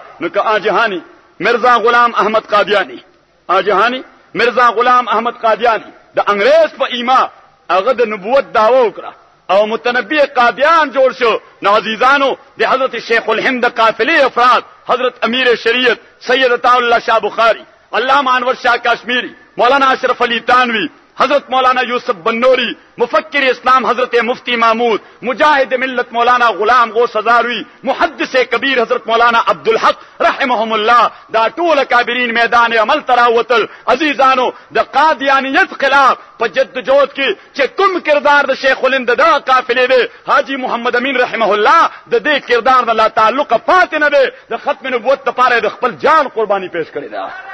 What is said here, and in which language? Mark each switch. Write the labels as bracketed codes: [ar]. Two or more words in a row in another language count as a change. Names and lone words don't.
[ps] نو که آجهانی مرزا غلام احمد قادیانی، آجهانی مرزا غلام احمد قادیانی د انګریز په ایما هغه د نبوت داوا وکړه او متنبی قادیان جوړ شو. نو عزیزانو د حضرت شیخ الهند قافله افراد، حضرت امیر شریعت سید عطا الله شاه بخاری، علامہ انور شاہ کشمیری، مولانا اشرف علی تانوی، حضرت مولانا یوسف بنوری، مفکر اسلام حضرت مفتی محمود، مجاہد ملت مولانا غلام غوث ہزاروی، محدث کبیر حضرت مولانا عبدالحق [ar] رحمهم الله، [ps] دا ټول کابرین میدان عمل تراوتل. عزیزانو د قادیانیت خلاف په جد جهد کې چې کوم کردار د شیخ الهند دا قافله دی، حاجی محمد امین [ar] رحمه الله [ps] د دې کردار نه لا تعلق پاتې نه دی، د ختم نبوت لپاره د خپل جان قرباني پیش کړی دا.